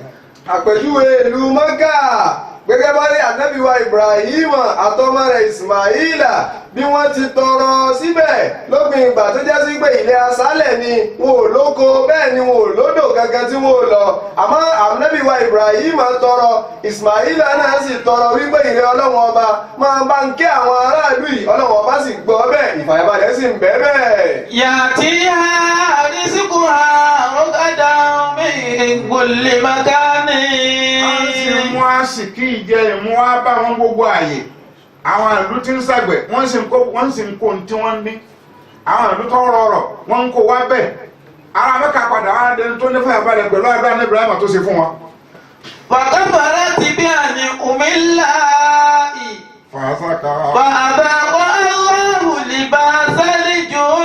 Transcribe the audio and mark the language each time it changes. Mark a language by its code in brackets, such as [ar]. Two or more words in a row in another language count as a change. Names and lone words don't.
[yo] Àpèjúwe ìlú Mẹ́kà gẹ́gẹ́ bá rí ànábì wa Ibrahim àtọmọ rẹ̀ Ismaila bí wọ́n ti tọrọ síbẹ̀ lópin ìgbà tó jẹ́ sí pé ilẹ̀ aṣálẹ̀ ni wọn ò lóko bẹ́ẹ̀ ni wọn ò lódò gangan tí wọn ò lọ àmọ́ ànábì wa Ibrahim tọrọ Ismaila náà sì tọrọ wípé ilẹ̀ ọlọ́wọ́n ọba máa bá ń ké àwọn aráàlú yìí ọlọ́wọ́n ọba sì gbọ́ bẹ́ẹ̀ ìfàyàbalẹ̀ sì ń bẹ bẹ́ẹ̀. [ar] يأتيها رزقها رغدا من كل مكان. [yo] a sì mú àsìkí ìjẹ ìmú wá bá wọn gbogbo àyè àwọn ìlú tí ń ṣàgbẹ̀ wọ́n sì ń kó tí wọ́n ní àwọn ìlú tó rọrọ̀ wọ́n ń kó wá bẹ́ẹ̀ ara Mẹ́kà padà wá dẹni tó ní fàyàbalẹ̀ pẹ̀lú àdúrà ní Ibrahim tó ṣe fún wọn. [ar] فكفرت بأنعم الله فأذاقها الله لباس الجوع